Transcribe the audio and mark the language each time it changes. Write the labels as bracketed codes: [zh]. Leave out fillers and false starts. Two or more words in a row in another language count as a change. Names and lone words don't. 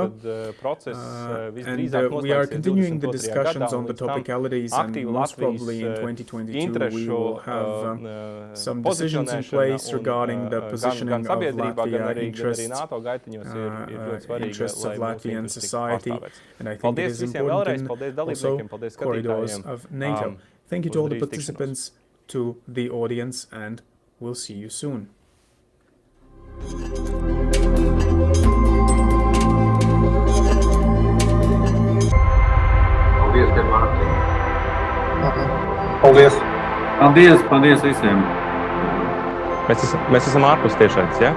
[en] And we are continuing the discussions on the topicalities, and most probably in 2022 we will have some decisions in place regarding the positioning of Latvia interests of Latvian society, and I think it is important, and also corridors of NATO. Thank you to all the participants, to the audience, and we'll see you soon. [lv] Paldies. Paldies visiem. Mēs esam ārpus tiešraides, ja?